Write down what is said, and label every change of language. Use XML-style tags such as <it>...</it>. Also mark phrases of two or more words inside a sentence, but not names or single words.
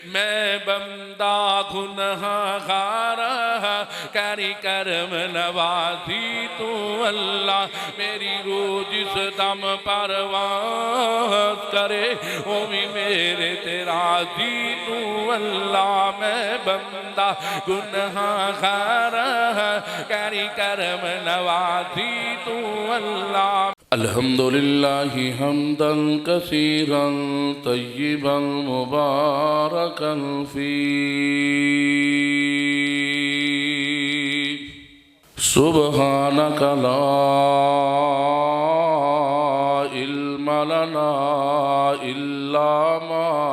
<pa>ਮੈਂ ਬੰਦਾ ਗੁਨਹਗਾਰ ਕਰੀਂ ਕਰਮ ਨਵਾਜ਼ੀ ਤੂ ਅੱਲਾਹ ਮੇਰੀ ਰੂਹ ਜਿਸ ਦਮ ਪਰਵਾਜ਼ ਕਰੇ ਵੋ ਭੀ ਮੇਰੇ ਤੇਰਾ ਜੀ ਤੂ ਅੱਲਾਹ। ਮੈਂ ਬੰਦਾ ਗੁਨਹਗਾਰ ਕਰੀਂ ਕਰਮ ਨਵਾਜ਼ੀ ਤੂ ਅੱਲਾਹ।</pa> <ar>الحمد لله حمدا كثيرا طيبا مباركا فيه سبحانك لا علم لنا إلا ما</ar>